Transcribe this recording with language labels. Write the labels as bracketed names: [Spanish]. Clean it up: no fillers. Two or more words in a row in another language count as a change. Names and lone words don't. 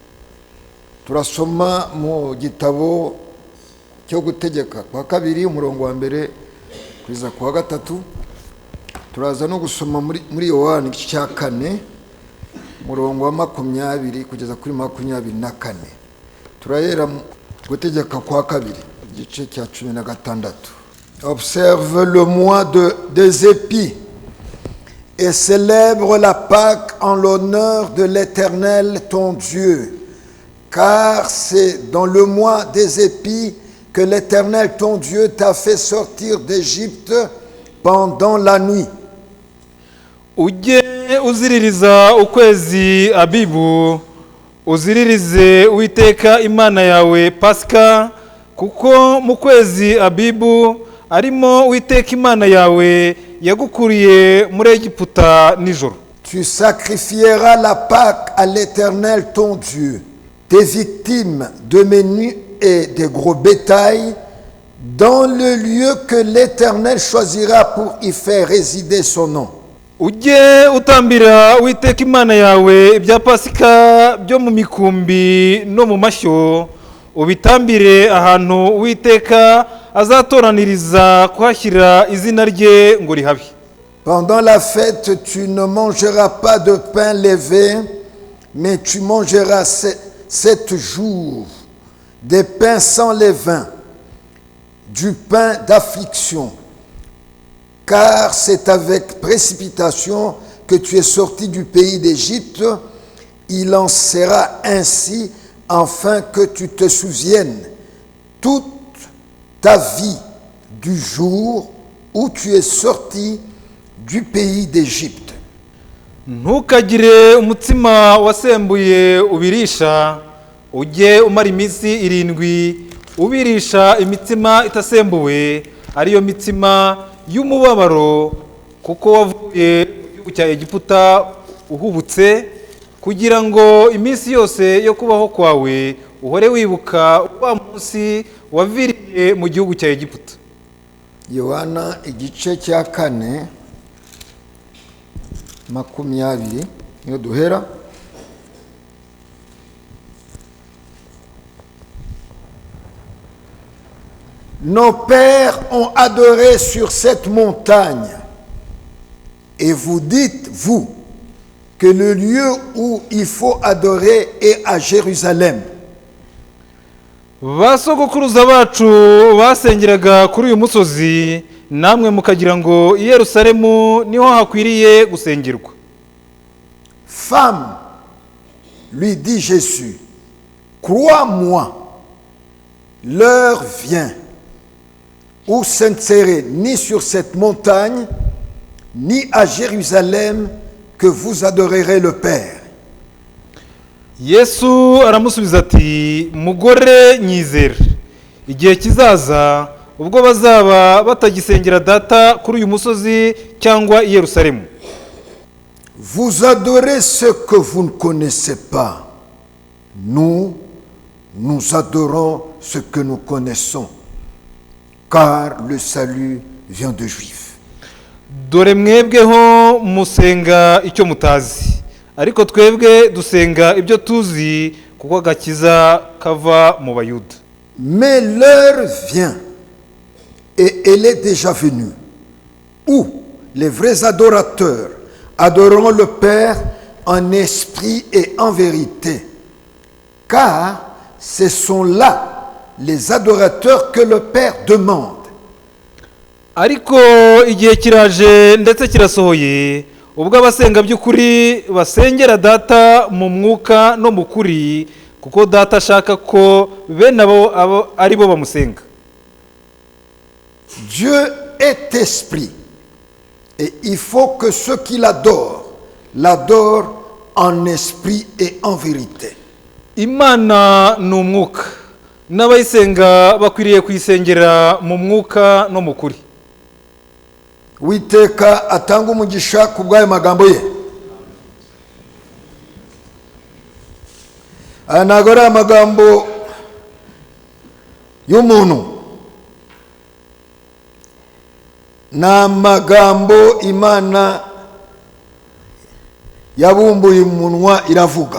[Kinyarwanda] Turasoma mu gitabo cyo gutegeka kwa kabiri umurongo wa mbere kugeza ku wa gatatu. Turaza no gusoma muri Yohana igice cya 4 umurongo wa 20 kugeza kuri 24. Turahera gutegeka kwa kabiri igice cya 16. [French] Observe le mois des épis et célèbre la Pâque en l'honneur de l'Éternel ton Dieu, car c'est dans le mois des épis que l'Éternel ton Dieu t'a fait sortir d'Égypte pendant la nuit. [Kinyarwanda] Ujye uziririza ukwezi Abibu, uziririze Uwiteka Imana yawe Pasika, kuko mu kwezi Abibu arimo Uwiteka Imana yawe yagukuriye muri Egiputa nijoro. [French] Tu sacrifieras la Pâque à l'Éternel ton Dieu, tes victimes de menu et de gros bétail, dans le lieu que l'Éternel choisira pour y faire résider son nom. [Kinyarwanda] Ujye utambira Uwiteka Imana yawe ibya Pasika byo mu mikumbi no mu mashyo, ubitambire ahantu Uwiteka azatoraniriza kuhashyira izina rye ngo rihabe. [French] Pendant la fête, tu ne mangeras pas de pain levé, mais tu mangeras 7 jours des pains sans levain, du pain d'affliction, car c'est avec précipitation que tu es sorti du pays d'Égypte. Il en sera ainsi afin que tu te souviennes toute ta vie du jour où tu es sorti du pays d'Égypte. [Kinyarwanda] Ntukagire umutsima wasembuye ubirisha, ujye umara iminsi 7 ubirisha imitsima itasembuwe, ariyo mitsima y'umubabaro, kuko wavuye mu gihugu cya Egiputa uhubutse, kugira ngo iminsi yose yo kubaho kwawe uhore wibuka wa munsi waviriye mu gihugu cya Egiputa. Yohana igice cya 4 20 niyo duhera. [French] Nos pères ont adoré sur cette montagne, et vous dites, vous, que le lieu où il faut adorer est à Jérusalem. [Kinyarwanda] Basogokuruza bacu basengeraga kuri uyu musozi, namwe mukagira ngo i Yerusalemu niho hakwiriye gusengerwa. [French] Femme, lui dit Jésus, crois-moi, l'heure vient où ce ne serait ni sur cette montagne, ni à Jérusalem que vous adorerez le Père. [Kinyarwanda] Yesu aramusubiza ati, mugore nyizera, igihe kizaza ubwo bazaba batagisengera data kuri uyu musozi cyangwa i Yerusalemu. [French] Vous adorez ce que vous ne connaissez pas. Nous adorons ce que nous connaissons, car le salut vient de Juifs. [Kinyarwanda] Dore mwebweho musenga icyo mutazi, ariko twebwe dusenga ibyo tuzi, kuko agakiza kava mu Bayuda. [French] Mais l'heure vient, et elle est déjà venue, où les vrais adorateurs adoreront le Père en esprit et en vérité, car ce sont là les adorateurs que le Père demande. [Kinyarwanda] ariko igihe kiraje ndetse kirasohoye ubwo abasenga by'ukuri basengera data mu mwuka no mu kuri, kuko data ashaka ko bene abo ari bo bamusenga. [French] Dieu est esprit, et il faut que ceux qui l'adorent en esprit et en vérité. [Kinyarwanda] Imana ni umwuka, n'abayisenga bakwiriye kuyisengera mu mwuka no mu kuri. Uwiteka atanga umugisha ku bw'ayo magambo ye. Aya ntabwo ari amagambo y'umuntu, ni amagambo Imana yabumbuye umunwa iravuga.